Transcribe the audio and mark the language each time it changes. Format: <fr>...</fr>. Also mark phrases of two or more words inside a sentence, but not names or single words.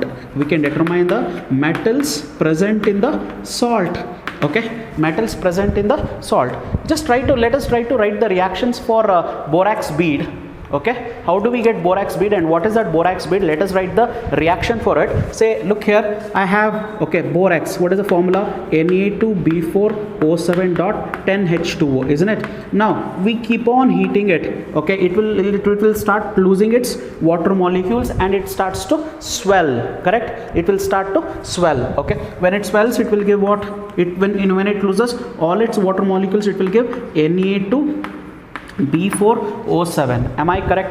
<en>We can determine the metals present in the salt. Okay, metals present in the salt. Just let us try to write the reactions for borax bead. Okay, how do we get borax bead and what is that borax bead? Let us write the reaction for it. Say, look here, I have, okay, borax. What is the formula? Na2B4O7.10H2O, isn't it? Now we keep on heating it. Okay, it will start losing its water molecules and it starts to swell. Correct? It will start to swell. Okay, when it swells, it will give what? When it loses all its water molecules, it will give Na2B4O7. Am I correct?</en>